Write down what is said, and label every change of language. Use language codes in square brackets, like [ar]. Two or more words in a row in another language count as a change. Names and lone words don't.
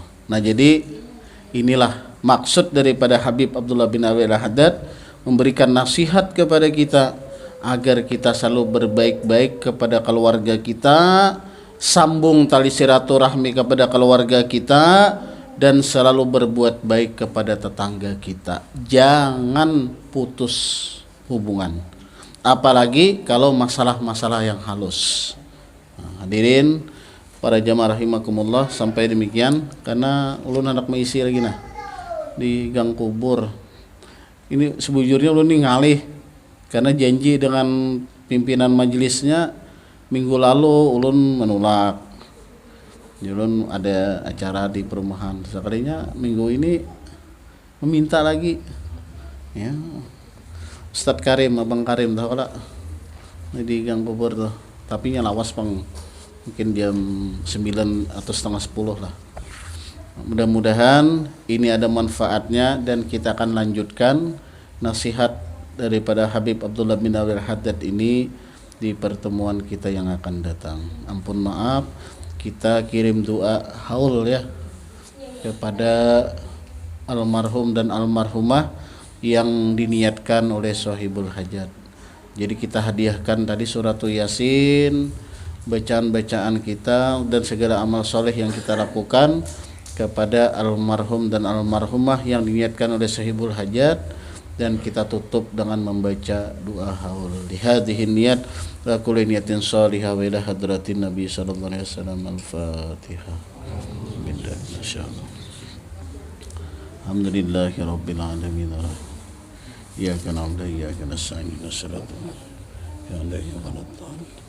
[id] Nah jadi inilah maksud daripada Habib Abdullah bin Abi al-Haddad, memberikan nasihat kepada kita agar kita selalu berbaik-baik kepada keluarga kita, sambung tali silaturahmi kepada keluarga kita, dan selalu berbuat baik kepada tetangga kita. Jangan putus hubungan, apalagi kalau masalah-masalah yang halus. Nah, hadirin para jamaah rahimakumullah, [bjn] sampai demikian karena ulun hendak mengisi lagi nah di gang kubur. Ini sebujurnya ulun nih ngalih karena janji dengan pimpinan majelisnya minggu lalu ulun menolak. Ulun ada acara di perumahan, sekalinya minggu ini meminta lagi ya. Ustadz Karim, Abang Karim tahu lah di gang kubur tuh, tapi nya lawas pang mungkin jam 9 atau setengah 10 lah. [id] Mudah-mudahan ini ada manfaatnya dan kita akan lanjutkan nasihat daripada Habib Abdullah bin Abi al-Haddad ini di pertemuan kita yang akan datang. Ampun maaf, kita kirim doa haul ya kepada almarhum dan almarhumah yang diniatkan oleh sahibul hajat. Jadi kita hadiahkan tadi suratul Yasin, bacaan-bacaan kita dan segala amal soleh yang kita lakukan kepada almarhum dan almarhumah yang diniatkan oleh sahibul hajat, dan kita tutup dengan membaca doa haul. [ar] بهذه النية وكل نية صالحة وإلى حضرة النبي صلى الله عليه وسلم. الفاتحة. إن شاء الله. الحمد لله رب العالمين. إياك نعبد وإياك نستعين. اهدنا الصراط المستقيم.